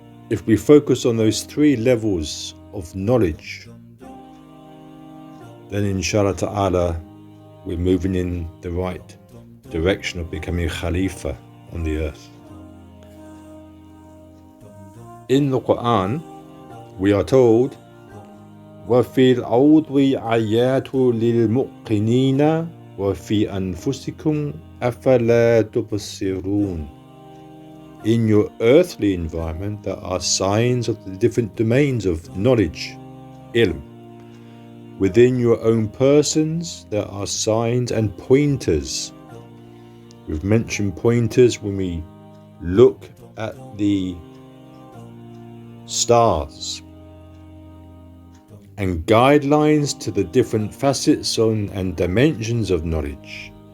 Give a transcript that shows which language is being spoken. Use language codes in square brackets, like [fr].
[en] If we focus on those 3 levels of knowledge, then inshallah ta'ala we're moving in the right direction of becoming a Khalifa on the earth. In the Quran, we are told, [ar] وَفِي الْأَرْضِ آيَاتٌ لِلْمُوقِنِينَ وَفِي أَنفُسِكُمْ أَفَلَا تُبْصِرُونَ. [en] In your earthly environment, there are signs of the different domains of knowledge, ilm. Within your own persons, there are signs and pointers. We've mentioned pointers when we look at the stars, and guidelines to the different facets and dimensions of knowledge.